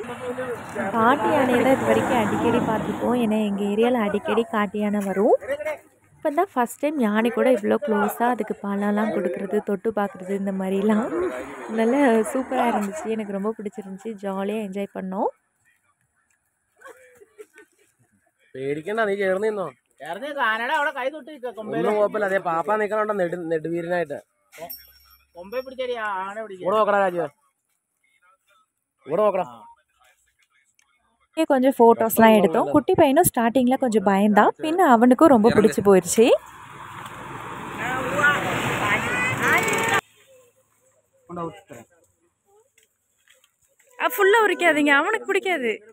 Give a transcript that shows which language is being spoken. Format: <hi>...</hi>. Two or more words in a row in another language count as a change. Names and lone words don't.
<ta>காட்டு யானையை தான் இது வரைக்கும் அடிக்கடி பார்த்துருக்கோம். ஏன்னா எங்கள் ஏரியாவில் அடிக்கடி காட்டு யானை வரும். இப்போ தான்</ta> <en>first time</en> <ta>யானை கூட இவ்வளோ க்ளோஸாக அதுக்கு பழம்லாம் கொடுக்குறது, தொட்டு பார்க்குறது, இந்த மாதிரிலாம் நல்லா சூப்பராக இருந்துச்சு. எனக்கு ரொம்ப பிடிச்சிருந்துச்சி. ஜாலியாக என்ஜாய் பண்ணோம்.</ta> <ml>പേടിക്കണ്ട, നീ ചേർന്നിന്നോ. ഒന്നും കുഴപ്പമില്ല. അതെ പാപ്പ നിക്കണുണ്ടോ നെടുവീരനായിട്ട്. ഇവിടെ നോക്കടാ രാജു, ഇവിടെ നോക്കടാ.</ml> <ta>கொஞ்சம் ஃபோட்டோஸ்லாம் எடுத்தோம். குட்டி பையனும் ஸ்டார்டிங்கில் கொஞ்சம் பயந்தான். பின்ன அவனுக்கும் ரொம்ப பிடிச்சி போயிடுச்சு. ஃபுல்லாக உரிக்காதீங்க, அவனுக்கு பிடிக்காது.</ta>